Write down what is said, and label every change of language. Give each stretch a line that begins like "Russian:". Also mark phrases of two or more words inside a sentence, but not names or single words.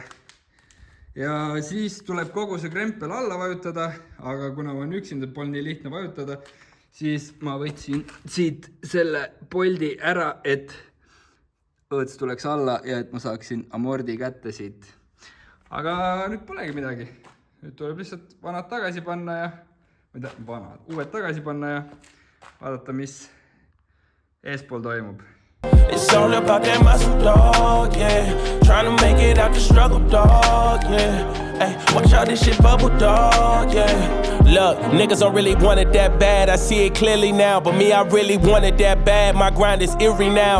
Estonian: Ja siis tuleb kogu see krempel alla vajutada, aga kuna ma on üksinda polnud nii lihtne vajutada, siis ma võtsin siit selle poldi ära, et õõts tuleks alla ja et ma saaksin amordi kätte siit. Aga nüüd polegi midagi. Nüüd tuleb lihtsalt vanad tagasi panna ja, uued tagasi panna ja vaadata, mis eespool toimub.
English: It's all about that muscle, dog, yeah. Trying to make it out the struggle, dog, yeah. Hey, watch out, this shit bubble dog, yeah. Look, niggas don't really want it that bad. I see it clearly now, but me, I really want it that bad. My grind is eerie now.